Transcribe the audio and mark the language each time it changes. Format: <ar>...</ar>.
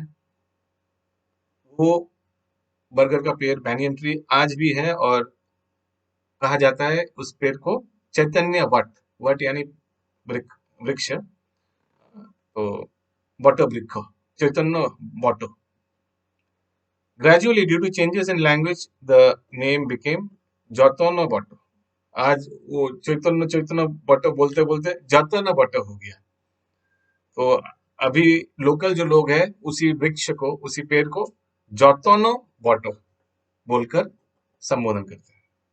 <hi>वो बरगद का पेड़, बैनियन ट्री, आज भी है, और कहा जाता है उस पेड़ को चैतन्य वट, वट यानी वृक्ष, तो बट वृक्ष, चैतन्य but.</hi> <en>Gradually, due to changes in language, the name became जतन बट।</en> <hi>आज वो चैतन्य चैतन्य बट बोलते बोलते जतन बट हो गया। तो अभी लोकल जो लोग हैं उसी वृक्ष को, उसी पेड़ को जतन बट बोलकर संबोधन करते हैं।</hi>